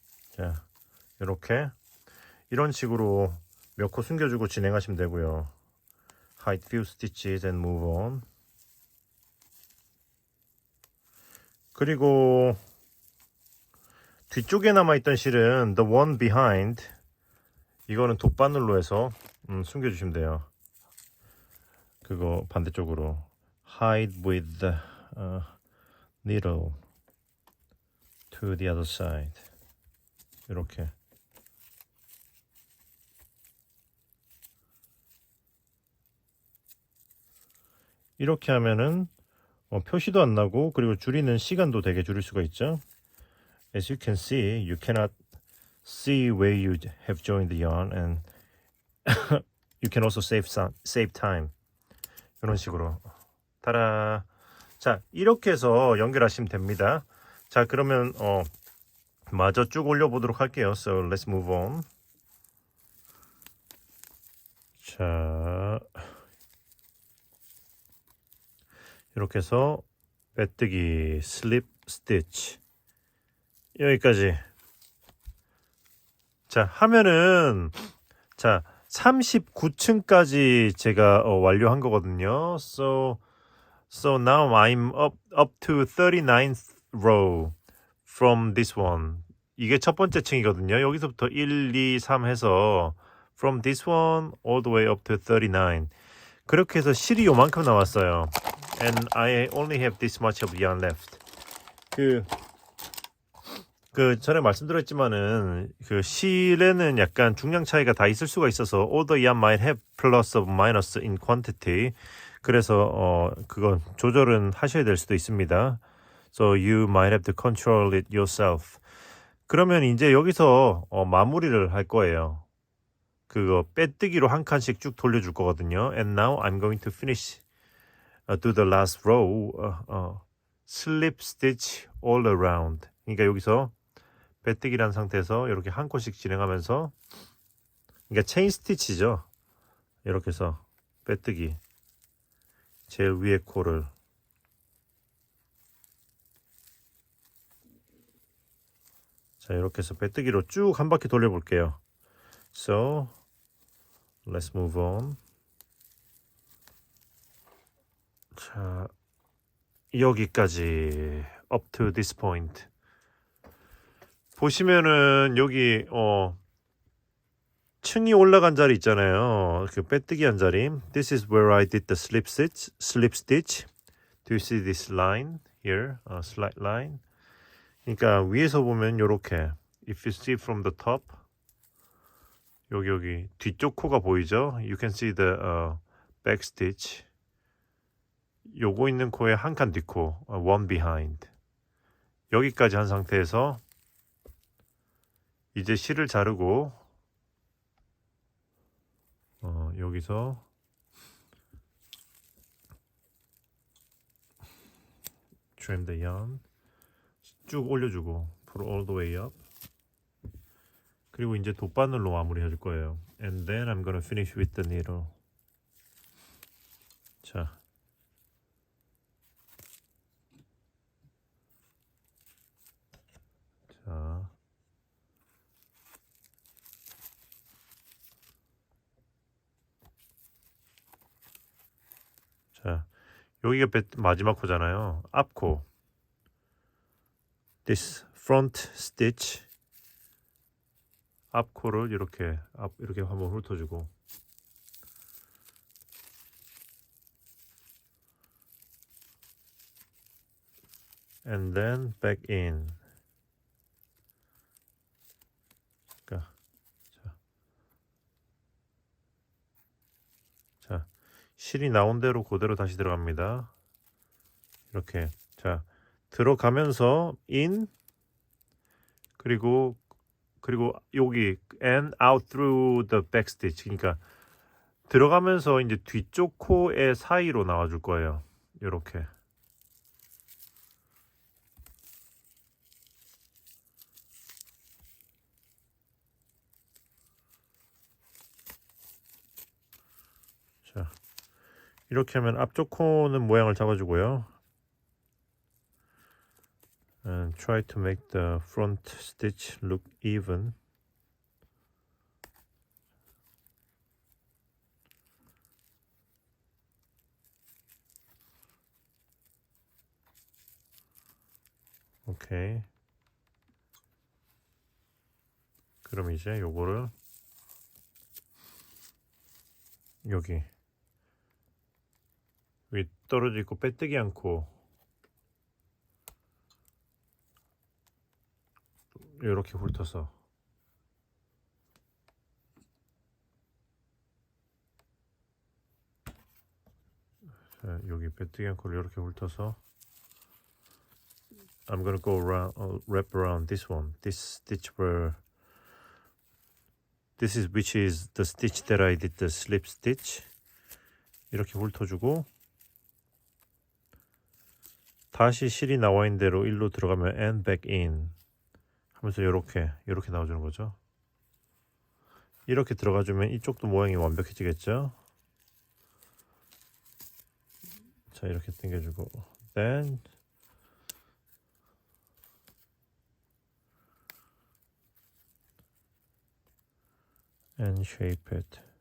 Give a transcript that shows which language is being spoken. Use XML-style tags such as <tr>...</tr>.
<ko>자, 이렇게 이런 식으로 몇 코 숨겨주고 진행하시면 되고요.</ko> <en>Hide few stitches and move on.</en> <ko>그리고 뒤쪽에 남아있던 실은</ko> <en>the one behind</en> <ko>이거는 돗바늘로 해서 숨겨주시면 돼요. 그거 반대쪽으로</ko> <en>hide with the needle to the other side.</en> <ko>이렇게 하면은 표시도 안 나고 그리고 줄이는 시간도 되게 줄일 수가 있죠.</ko> <en>As you can see, you cannot see where you have joined the yarn and you can also save time.</en> <ko>이런 식으로. 타라. 자, 이렇게 해서 연결하시면 됩니다. 자, 그러면 마저 쭉 올려보도록 할게요.</ko> <en>So let's move on.</en> <ko>자, 이렇게 해서 빼뜨기, slip stitch 여기까지. 자, 하면은 자 39층까지 제가 완료한 거거든요.</ko> <en>So now I'm up to 39th row from this one.</en> <ko>이게 첫 번째 층이거든요. 여기서부터 1, 2, 3 해서</ko> <en>from this one all the way up to 39.</en> <ko>그렇게 해서 실이 요만큼 남았어요.</ko> <en>And I only have this much of yarn left.</en> <ko>그 전에 말씀드렸지만은 그 실에는 약간 중량 차이가 다 있을 수가 있어서</ko> <en>all the yarn might have plus or minus in quantity.</en> <ko>그래서 그건 조절은 하셔야 될 수도 있습니다.</ko> <en>So you might have to control it yourself.</en> <ko>그러면 이제 여기서 마무리를 할 거예요. 그거 빼뜨기로 한 칸씩 쭉 돌려줄 거거든요.</ko> <en>And now I'm going to finish do the last row slip stitch all around.</en> <ko>그러니까 여기서 빼뜨기란 상태에서 이렇게 한 코씩 진행하면서 그러니까 체인 스티치죠. 이렇게 해서 빼뜨기 제일 위에 코를 자 이렇게 해서 빼뜨기로 쭉 한 바퀴 돌려볼게요.</ko> <en>So let's move on.</en> <ko>자 여기까지</ko> <en>up to this point.</en> <ko>보시면은 여기 층이 올라간 자리 있잖아요. 그 빼뜨기 한 자리.</ko> <en>This is where I did the slip stitch. Do you see this line here? Slight line.</en> <ko>그러니까 위에서 보면 요렇게</ko> <en>if you see from the top</en> <ko>여기 뒤쪽 코가 보이죠?</ko> <en>You can see the back stitch.</en> <ko>요거 있는 코에 한 칸 뒷코</ko> <en>one behind.</en> <ko>여기까지 한 상태에서 이제 실을 자르고 여기서</ko> <en>trim the yarn</en> <ko>쭉 올려주고</ko> <en>pull all the way up.</en> <ko>그리고 이제 돗바늘로 마무리 해줄 거예요.</ko> <en>And then I'm gonna finish with the needle.</en> <ko>자 여기가 마지막 코잖아요. 앞코.</ko> <en>This front stitch.</en> <ko>앞코를 이렇게 한번 훑어주고.</ko> <en>And then back in.</en> <ko>자, 실이 나온 대로 그대로 다시 들어갑니다. 이렇게 자 들어가면서</ko> <en>in</en> <ko>그리고 여기</ko> <en>and out through the back stitch.</en> <ko>그러니까 들어가면서 이제 뒤쪽 코의 사이로 나와줄 거예요. 이렇게. 자, 이렇게 하면 앞쪽 코는 모양을 잡아주고요.</ko> <en>And try to make the front stitch look even.</en> <ko>오케이. 그럼 이제 요거를 여기 위 떨어져 있고 빼뜨기 않고 이렇게 훑어서 자, 여기 빼뜨기 않고 이렇게 훑어서</ko> <en>I'm gonna go around wrap around this one. This stitch where This is which is the stitch that I did the slip stitch.</en> <ko>이렇게 훑어주고 다시 실이 나와 있는 대로 일로 들어가면</ko> <en>and back in</en> <ko>하면서 이렇게 나와주는 거죠. 이렇게 들어가주면 이쪽도 모양이 완벽해지겠죠. 자, 이렇게 당겨주고</ko> <en>then and shape it.</en>